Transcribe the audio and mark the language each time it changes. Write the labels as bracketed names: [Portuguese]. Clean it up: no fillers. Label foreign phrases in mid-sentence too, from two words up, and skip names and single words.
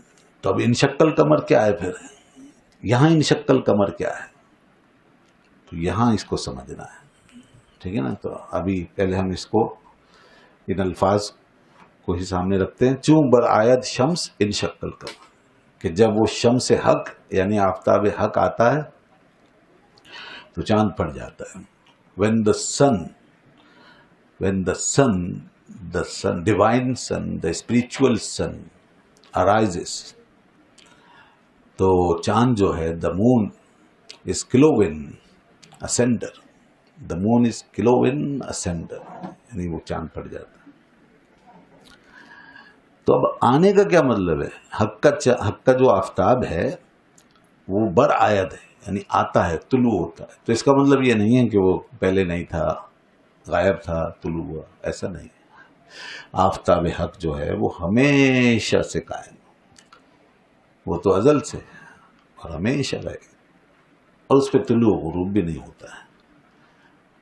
[Urdu] تو اب [Arabic] انشق القمر [Urdu] کیا ہے، پھر یہاں [Arabic] انشق القمر [Urdu] کیا ہے، تو یہاں اس کو سمجھنا ہے، ٹھیک ہے نا۔ تو ابھی پہلے ہم اس کو ان الفاظ کو ہی سامنے رکھتے ہیں۔ [Persian] چوں برآید شمس انشق القمر، [Urdu] کہ جب وہ شمس حق یعنی آفتاب حق آتا ہے تو چاند پھٹ جاتا ہے۔ [English] when the sun divine sun, the spiritual sun arises، [Urdu] تو چاند جو ہے [English] the moon is kilowatt ascender، the moon is kilowatt ascender، [Urdu] یعنی وہ چاند پھٹ جاتا ہے۔ تو اب آنے کا کیا مطلب ہے، حق کا جو آفتاب ہے وہ بر آید ہے، یعنی آتا ہے، طلوع ہوتا ہے۔ تو اس کا مطلب یہ نہیں ہے کہ وہ پہلے نہیں تھا، غائب تھا، طلوع ہوا، ایسا نہیں ہے۔ آفتاب حق جو ہے وہ ہمیشہ سے قائم، وہ تو ازل سے اور ہمیشہ رہے گا، اور اس پہ طلوع غروب بھی نہیں ہوتا ہے۔